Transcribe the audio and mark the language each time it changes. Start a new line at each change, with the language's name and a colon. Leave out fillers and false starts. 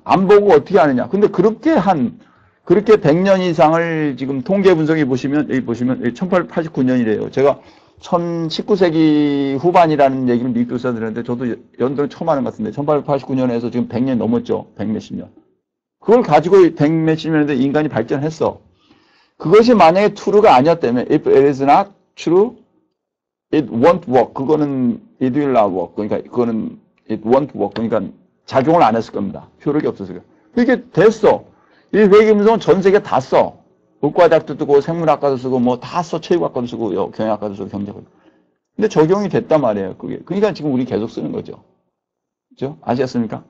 Korean: 안 보고 어떻게 하느냐? 근데 그렇게 100년 이상을 지금 통계 분석해 보시면, 여기 보시면 1889년이래요. 제가 19세기 후반이라는 얘기를 미국에서 들었는데 저도 연도를 처음 하는 것 같은데 1889년에서 지금 100년 넘었죠. 100몇십 년. 그걸 가지고 100몇십 년인데 인간이 발전했어. 그것이 만약에 true가 아니었다면
English: if it is not true, it won't work.
Korean: 그거는
English: it will not work.
Korean: 그러니까 그거는
English: it won't work.
Korean: 그러니까 작용을 안 했을 겁니다. 효력이 없었어요. 이게 됐어. 이 회계분석은 전 세계 다 써. 의과대학도 쓰고 생물학과도 쓰고 뭐 다 써. 체육학과도 쓰고 경영학과도 쓰고 경제학과도. 근데 적용이 됐단 말이에요. 그게. 그러니까 지금 우리 계속 쓰는 거죠. 그죠? 아시겠습니까?